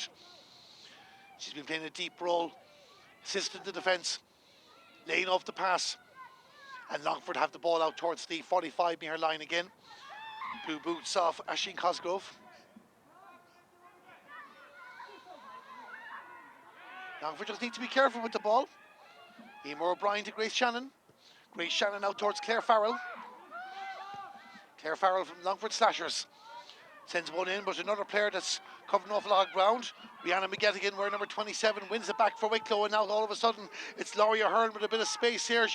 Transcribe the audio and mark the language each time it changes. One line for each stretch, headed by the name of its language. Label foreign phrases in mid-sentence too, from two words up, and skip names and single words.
English: She's been playing a deep role, assisting the defence, laying off the pass. And Longford have the ball out towards the 45-metre line again. Blue boots off Aisling Cosgrove. Longford just need to be careful with the ball. Emer O'Brien to Grace Shannon. Grace Shannon out towards Claire Farrell. Claire Farrell from Longford Slashers. Sends one in, but another player that's covering off a lot of ground. Rihanna McGettigan, wearing number 27, wins it back for Wicklow, and now all of a sudden it's Laurie Ahern with a bit of space here.